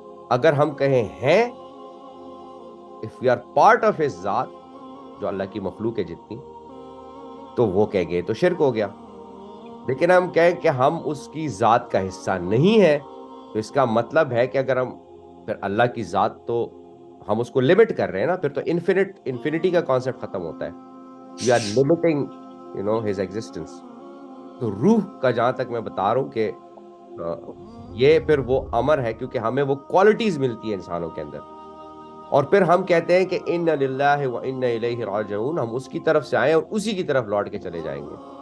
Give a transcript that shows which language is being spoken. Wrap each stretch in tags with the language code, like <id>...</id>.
<ur>اگر ہم کہیں ہیں,</ur> <en>if we are part of his</en> <ur>ذات, جو اللہ کی مخلوق ہے جتنی, تو وہ کہیں گے تو شرک ہو گیا. لیکن ہم کہیں کہ ہم اس کی ذات کا حصہ نہیں ہے, تو اس کا مطلب ہے کہ اگر ہم پھر اللہ کی ذات, تو ہم اس کو لمٹ کر رہے ہیں نا, پھر تو انفینٹی کا کانسیپٹ ختم ہوتا ہے.</ur> <en>we are limiting his existence.</en> <ur>تو روح کا جہاں تک میں بتا رہا ہوں کہ یہ پھر وہ امر ہے, کیونکہ ہمیں وہ کوالٹیز ملتی ہیں انسانوں کے اندر, اور پھر ہم کہتے ہیں کہ اِنَّ لِلَّهِ وَإِنَّ إِلَيْهِ رَاجِعُونَ, ہم اس کی طرف سے آئیں اور اسی کی طرف لوٹ کے چلے جائیں گے.</ur>